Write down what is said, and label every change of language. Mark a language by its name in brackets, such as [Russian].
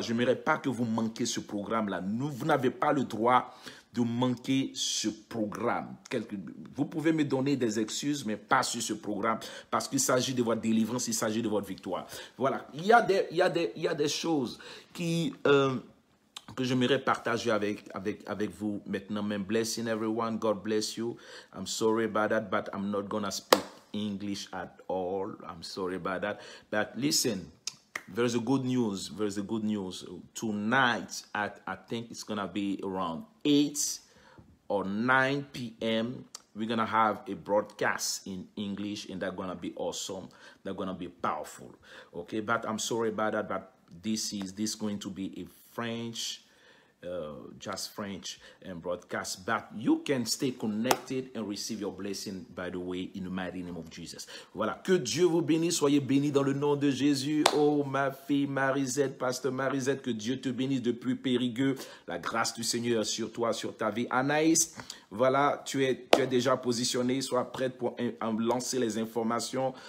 [French] Je n'aimerais pas que vous manquiez ce programme-là. Vous n'avez pas le droit de manquer ce programme. Vous pouvez me donner des excuses, mais pas sur ce programme, parce qu'il s'agit de votre délivrance, il s'agit de votre victoire. Voilà, il y a des choses que j'aimerais partager avec vous maintenant. [English] Même blessing everyone, God bless you. I'm sorry about that, but I'm not gonna speak English at all. I'm sorry about that. But listen, there's a good news. There's a good news. Tonight, I think it's gonna be around 8 or 9 p.m. We're gonna have a broadcast in English, and that's gonna be awesome. That's gonna be powerful. Okay, but I'm sorry about that. But this is going to be a French. Just French and broadcast, but you can stay connected and receive your blessing, by the way, in the mighty name of Jesus. [French] Voilà, que Dieu vous bénisse, soyez bénis dans le nom de Jésus. Oh, ma fille Marisette, pasteur Marisette, que Dieu te bénisse depuis Périgueux. La grâce du Seigneur sur toi, sur ta vie. Anaïs, voilà, tu es déjà positionné, sois prête pour lancer les informations.